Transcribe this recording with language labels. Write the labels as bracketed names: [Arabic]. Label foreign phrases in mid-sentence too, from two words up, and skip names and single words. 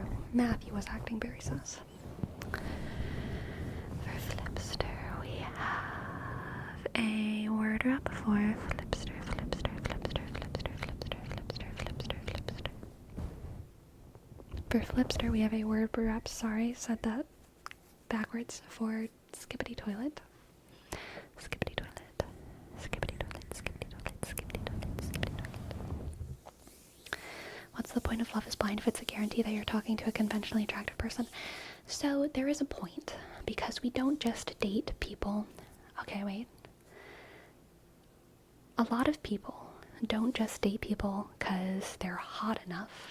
[English] Matthew was acting very sus. For Flipster, we have a word wrap for Flipster. For Flipster, we have a word wrap. Sorry, said that backwards. For Skippity Toilet. Skippity Toilet. Skippity Toilet. Skippity Toilet. Skippity Toilet. Skippity Toilet. What's the point of Love is Blind if it's a guarantee that you're talking to a conventionally attractive person? So there is a point, because we don't just date people. Okay, wait. A lot of people don't just date people because they're hot enough.